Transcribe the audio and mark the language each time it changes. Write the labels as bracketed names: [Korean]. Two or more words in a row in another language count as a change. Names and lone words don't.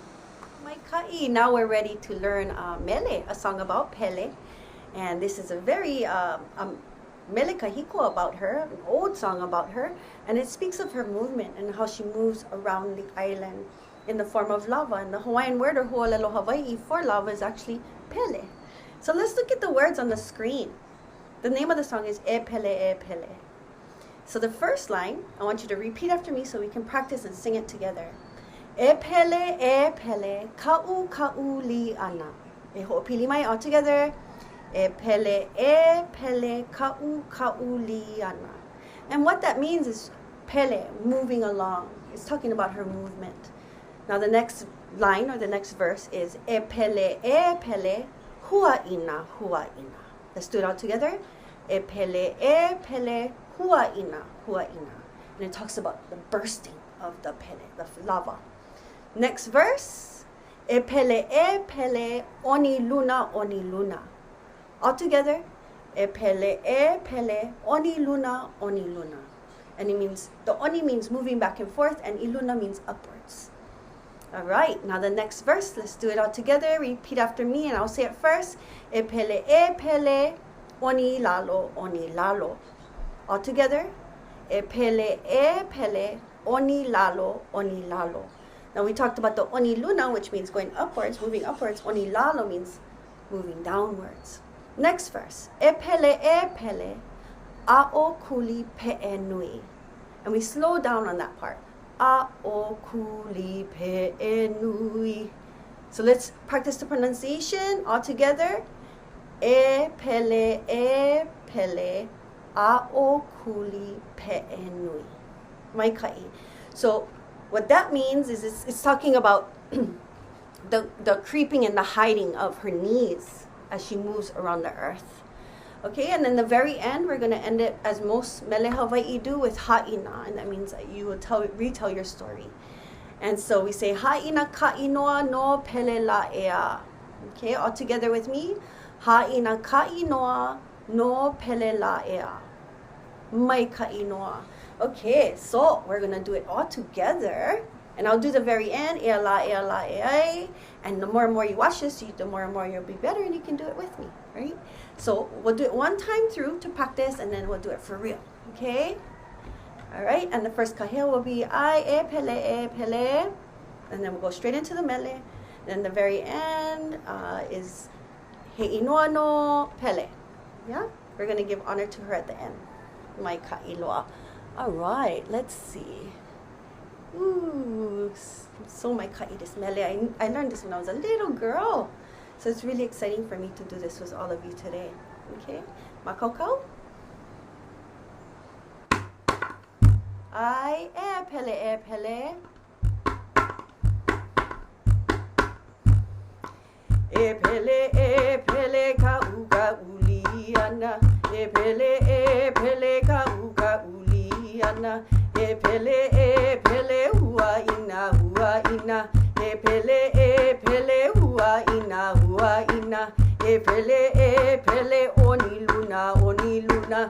[English] Maikai, now we're ready to learn Mele, a song about Pele, and this is a very [Hawaiian] Mele Kahiko [English] about her, an old song about her, and it speaks of her movement and how she moves around the island in the form of lava. And the Hawaiian word or [Hawaiian] Huolelo Hawaii [English] for lava is actually Pele. So let's look at the words on the screen. The name of the song is E Pele, E Pele. So the first line, I want you to repeat after me so we can practice and sing it together. [Hawaiian] E Pele, ka'u li ana. E ho'opili mai [English] all together. [Hawaiian] E Pele, ka'u li ana. [English] And what that means is Pele, moving along. It's talking about her movement. Now the next line or the next verse is [Hawaiian] E Pele, hua'ina. [English] Let's do it all together. [Hawaiian] E Pele, hua'ina. [English] And it talks about the bursting of the Pele, the lava. Next verse. [Hawaiian] E Pele, oni luna. [English] All together. [Hawaiian] E Pele, oni luna. [English] And it means, the oni means moving back and forth, and iluna means upwards. All right, now the next verse, let's do it all together. Repeat after me, and I'll say it first. [Hawaiian] E Pele, oni lalo. [English] All together. [Hawaiian] E Pele, oni lalo. [English] Now we talked about the [Hawaiian] oni luna, [English] which means going upwards, moving upwards. [Hawaiian] Oni lalo [English] means moving downwards. Next verse. [Hawaiian] E Pele, a'o kuli pe'e nui. [English] And we slow down on that part. [Hawaiian] A'o kuli pe'e nui. [English] So let's practice the pronunciation all together. [Hawaiian] E Pele, a'o kuli pe'e nui. Maikai. [English] So what that means is it's talking about the creeping and the hiding of her knees as she moves around the earth. Okay, and then the very end, we're going to end it as most [Hawaiian] Mele Hawaii [English] do with ha'ina, and that means that you will retell your story. And so we say [Hawaiian] ha'ina ka'inoa no pele la ea. [English] Okay, all together with me. [Hawaiian] Ha'ina ka'inoa no pele la ea. Mai ka'inoa. [English] Okay, so we're going to do it all together. And I'll do the very end, [Hawaiian] ea la, ea. [English] And the more and more you watch this, the more and more you'll be better, and you can do it with me, right? So we'll do it one time through to practice, and then we'll do it for real, okay? All right, and the first kahea will be e Pele. And then we'll go straight into the Mele. Then the very end is [Hawaiian] he inoa no Pele. [English] Yeah? We're going to give honor to her at the end. [Hawaiian] Mai ka'iloa. [English] All right, let's see. Ooh, so my ka'idis Mele. I learned this when I was a little girl. So it's really exciting for me to do this with all of you today. [Hawaiian] Okay? Makoko? E Pele. E Pele, ka'u liana. E Pele, ka'u liana. E Pele, hua'ina. E Pele, hua'ina. E Pele, oni luna.